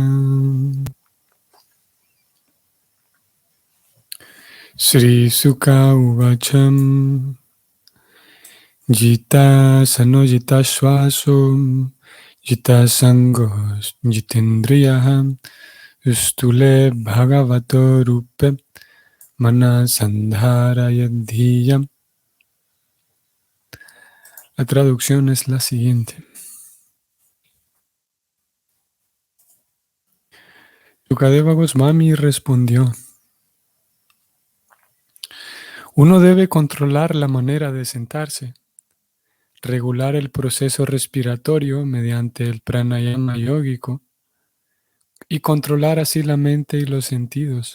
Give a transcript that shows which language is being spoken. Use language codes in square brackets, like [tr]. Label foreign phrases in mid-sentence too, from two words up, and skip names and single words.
[sa] श्रीशुक उवाच जितासनो जितश्वासो जितसङ्गो जितेन्द्रियः स्थूले भगवतो रूपे मनः सन्धारयेद्धिया. [es] La traducción es la siguiente. Sukadeva Goswami respondió: uno debe controlar la manera de sentarse, regular el proceso respiratorio mediante el pranayama yógico y controlar así la mente y los sentidos.